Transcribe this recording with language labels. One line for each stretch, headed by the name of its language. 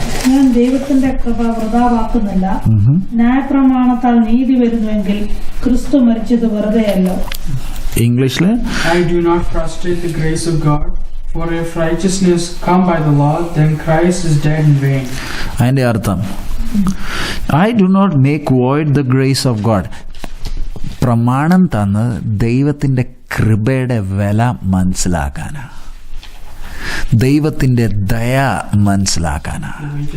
Malayalam: ഞാൻ ദൈവത്തിന്റെ കൃപ വൃഥാവാക്കുന്നില്ല. ന്യായപ്രമാണത്താൽ നീതി വരുന്നുവെങ്കിൽ ക്രിസ്തു മരിച്ചത് വെറുതെയല്ലോ. ഇംഗ്ലീഷിൽ,
English: I do not frustrate the grace of God, for if righteousness come by the law, then Christ is dead in vain.
Malayalam: അതിൻ്റെ അർത്ഥം,
English: I do not make void the grace of God.
Malayalam: പ്രമാണം തന്ന് ദൈവത്തിൻ്റെ കൃപയുടെ വില മനസ്സിലാക്കാനാണ്, ദൈവത്തിൻ്റെ ദയ മനസ്സിലാക്കാനാണ്.